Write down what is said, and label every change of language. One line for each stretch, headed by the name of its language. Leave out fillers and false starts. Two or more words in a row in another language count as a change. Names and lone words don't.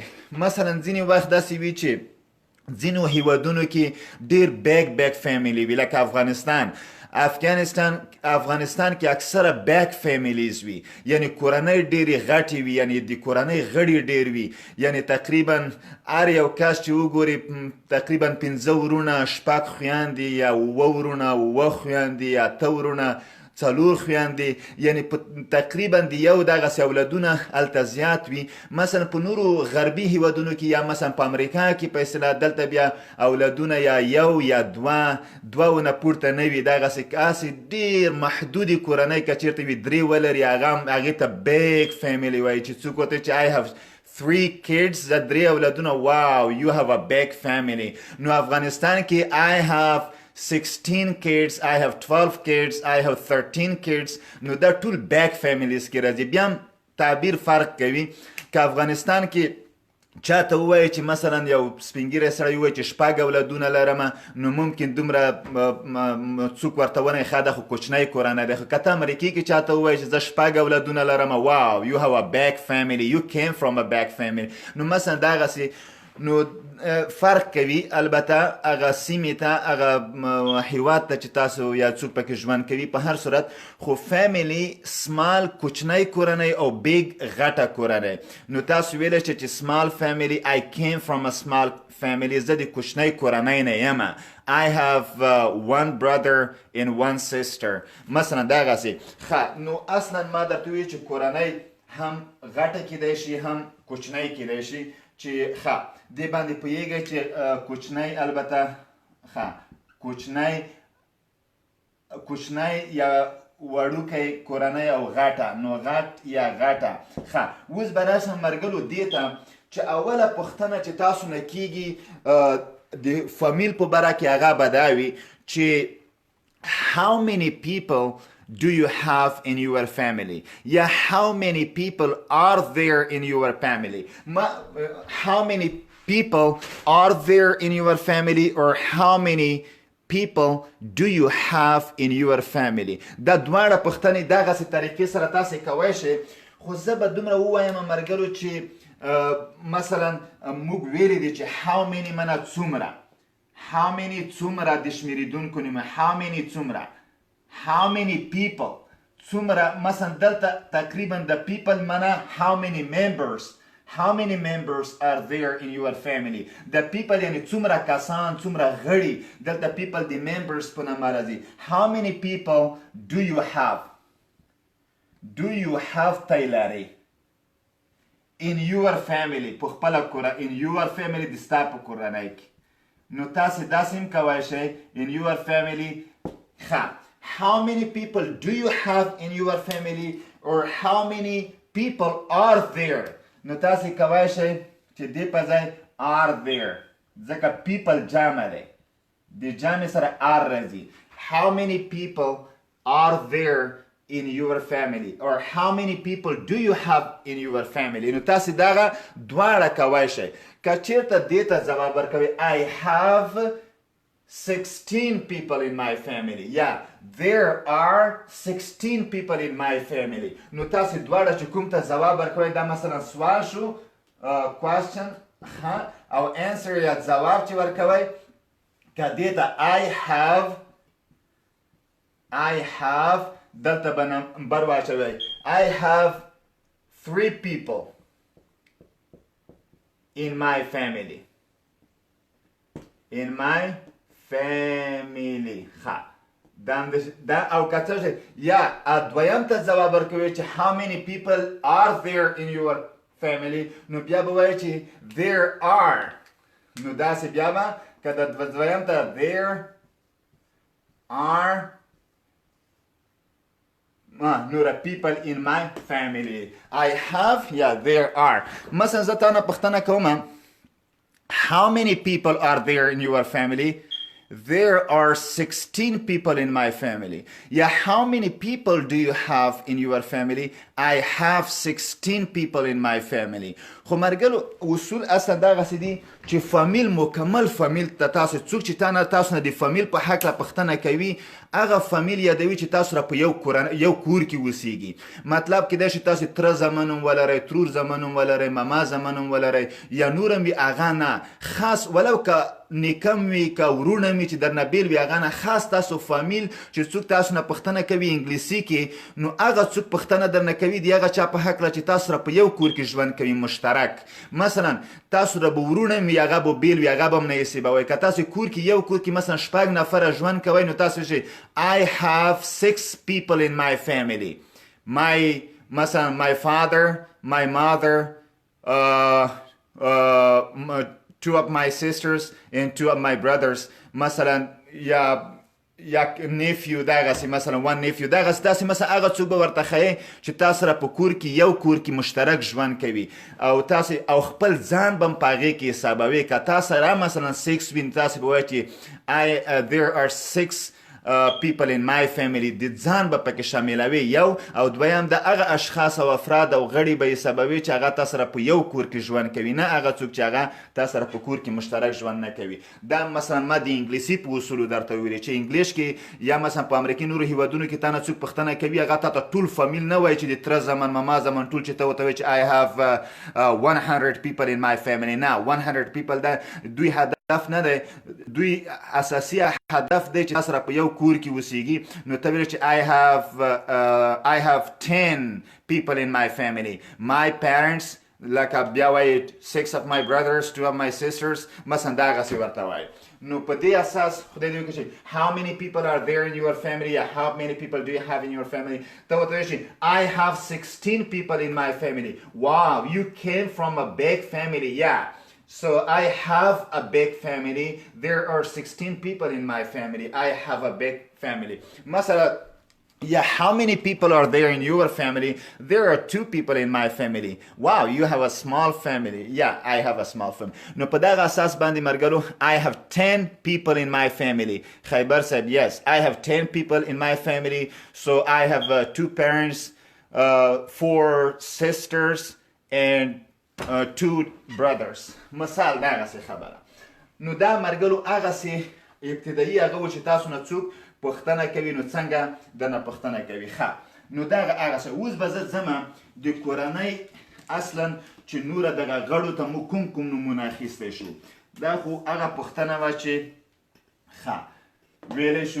Pashto: مثلا ځینې وخت داسې وي چې ځینو هیوادونو کې ډیر
English: big family
Pashto: وي لکه افغانستان کې اکثره
English: big families
Pashto: وي یعنی کورنۍ ډیرې غټې وي یعنی د کورنۍ غړي ډیر وي یعنی تقریبا هر یو کس چې وګوري تقریبا 5 ورونه 6 خویندې یا 7 ورونه 7 خویندې یا 8 ورونه 4 خویندې یعنی تقریبا د یو دغسې اولادونه هلته زیات وي. مثلا په نورو غربي هیوادونو کې یا مثلا په امریکا کې په اصطلاح دلته بیا اولادونه یا یو یا دوه پورته نه وي دغسې ډېر محدودې کورنۍ که چېرته وي 3 ولري هغې ته
English: big family
Pashto: وایي چې څوک ورته چې
English: I have 3 kids
Pashto: د 3 اولادونه واو
English: you have a big family.
Pashto: نو افغانستان کې
English: I have 16 kids, I have 12 kids, I have 13 kids.
Pashto: نو دا ټول
English: big families
Pashto: کې راځي. بیا هم تعبیر فرق کوي که افغانستان کې چاته ووایي چې مثلا یو سپینګیری سړی ووایي چې 6 اولادونه لرمه نو ممکن دومره څوک ورته ونایي ښه دا خو کوچنی کورنۍ دی. خو که ته امریکې کې چاته ووایي چې زه 6 اولادونه لرمه واو
English: you have a big family you came from a big family.
Pashto: نو مثلا دغسې نو فرق کوي. البته هغه سیمې ته هغه هیواد ته چې تاسو یا څوک پکې ژوند کوي په هر صورت خو
English: family small
Pashto: کوچنۍ کورنۍ او بیگ غټه کورنۍ. نو تاسو ویلی چې
English: small family I came from a small family
Pashto: زه د کوچنۍ کورنۍ نه یم
English: I have 1 brother and 1 sister
Pashto: مثلا دغسې. نو اصلا ما درته وویل چې کورنۍ هم غټه کیدی شي هم کوچنۍ کیدی شي چې دې باندې پوهیږئ چې کوچنۍ البته کوچنۍ یا وړوکی کورنۍ او غټه نو غټ یا غټه. اوس به راشم مرګلو دې ته چې اوله پوښتنه چې تاسو نه کیږي د فامیل په باره کې هغه به دا وي چې
English: how many people do you have in your family? Yeah, how many people are there in your family? How many people are there in your family or how many people do you have in your family?
Pashto: دا دواړه پوښتنې دغسې طریقې سره تاسې کوی شئ. خو زه به دومره ووایم مرګرو چې مثلا موږ ویلی دي چې
English: how many
Pashto: منه څومره
English: how many
Pashto: څومره د شمیرېدونکو نومه
English: how many people
Pashto: څومره مثلا دلته تقریبا د people منه
English: how many members are there in your family. The people
Pashto: یعنی څومره کسان څومره غړي دلته people د members په نامه راځي.
English: how many people do you have تیلري in your family
Pashto: په خپله
English: in your family
Pashto: د ستا په کورنۍ کې. نو تاسې داسې هم کولی شئ
English: in your family. How many people do you have in your family or how many people are there?
Pashto: نو تاسې کولی شئ چې دې په ځای
English: are there
Pashto: ځکه people جمع دی د جمع سره are راځي.
English: how many people are there in your family or how many people do you have in your family?
Pashto: نو تاسې دغه دواړه کولی شئ. که چېرته دې ته ځواب ورکوئ
English: I have 16 people in my family. Yeah, there are 16 people in my family.
Pashto: نو تاسې دواړه چې کوم ته ځواب ورکوئ دا مثلا سوال شو question او answer یا ځواب چې ورکوئ که دې ته
English: I have
Pashto: دلته به نمبر واچوئ
English: I have 3 people in my family
Pashto: دا او کته یا دویم ته ځواب ورکوي چې
English: how many people are there in your family
Pashto: نو بیا به وایي چې
English: there are
Pashto: نو داسې بیا به که د دویم ته
English: there are
Pashto: نور
English: people in my family. I have, yeah, there are.
Pashto: مثلا زه تا نه پوښتنه کوم
English: how many people are there in your family? There are 16 people in my family. Yeah, how many people do you have in your family? I have 16 people in my family.
Pashto: خو مرګلو اصول اصلا دا غسې دي چې فامیل مکمل فامیل ته تاسو څوک چې تاسو نه د فامیل په هکله پوښتنه کوي هغه فامیل یادوي چې تاسو را په یو کور کې اوسیږي. مطلب کیدای شي تاسو تره زمن هم ولرئ، ترور زمن هم ولرئ، ماما زمن هم ولرئ، یا نور هم وي هغه نه خاص ولو که نیکم وي که ورونه وي چې درنه بیل وي هغه نه خاص تاسو فامیل چې څوک تاسو نه پوښتنه کوي انګلیسي کې نو هغه څوک پوښتنه درنه کوي د هغه چا په هکله چې تاسو را په یو کور کې ژوند کوي مشترک. مثلا تاسو را به ورونه وي هغه به بیل وي هغه به هم نه حسابوئ. که تاسو کور کې یو کور کې مثلا 6 نفره ژوند کوئ نو تاسو شئ
English: I have 6 people in my family. مثلا my father, my mother, 2 of my sisters and 2 of my brothers.
Pashto: مثلا یا nephew دغسې مثلا
English: one nephew
Pashto: دغسې تاسې مثلا هغه څوک به ورته ښیئ چې تاسو سره په کور کې یو کور کې مشترک ژوند کوي او تاسې او خپل ځان به هم په هغې کې حسابوي. که تاسو سره مثلا 6 وي نو تاسې به وایئ چې
English: there are 6 people in my family.
Pashto: د ځان به پکې شاملوي یو او دویم د هغه اشخاص او افراد او غړي به حسابوي چې هغه تاسو سره په یو کور کې ژوند کوي نه هغه څوک چې هغه تاسو سره په کور کې مشترک ژوند نه کوي. دا مثلا ما د انګلیسي په اصولو درته ویلي چې انګلیش کې یا مثلا په امریکې نورو هیوادونو کې تا نه څوک پوښتنه کوي هغه تا ته ټول فامیل نه وایي چې د تره زمن ماما زمن ټول چې ته ورته وایي چې
English: I have 100 people in my family.
Pashto: نه 100 people دا دوی هدف نه دی دوی اساسي هدف دی چې تاسو سره په یو کور کې اوسیږي نو ته ویل چې
English: I have 10 people in my family. My parents
Pashto: لکه بیا وایي
English: 6 of my brothers 2 of my sisters
Pashto: مثلا دغسې ورته وایي. نو په دې اساس خدای دې وکړي
English: how many people are there in your family یا how many people do you have in your family
Pashto: ته ورته وایي
English: I have 16 people in my family. Wow, you came from a big family. Yeah, so I have a big family. There are 16 people in my family. I have a big family. مثلا yeah, how many people are there in your family? There are 2 people in my family. Wow, you have a small family. Yeah, I have a small family. No,
Pashto: په دغه اساس باندې مرګلو
English: I have 10 people in my family. Khaybar said yes, I have 10 people in my family. So I have 2 parents, 4 sisters and 2 brothers.
Pashto: مثال دغه څه خبره. نو دا مرګلو هغه څه ابتدایي هغه و چې تاسو نه څوک پوښتنه کوي نو څنګه دنه پوښتنه کوي. ښه نو دغه هغه څه اوس به زه ځمه د کورنۍ اصلا چې نوره دغه غړو ته مو کوم نومونه اخیستی شو دا خو هغه پوښتنه وه چې ښه ویلی شو.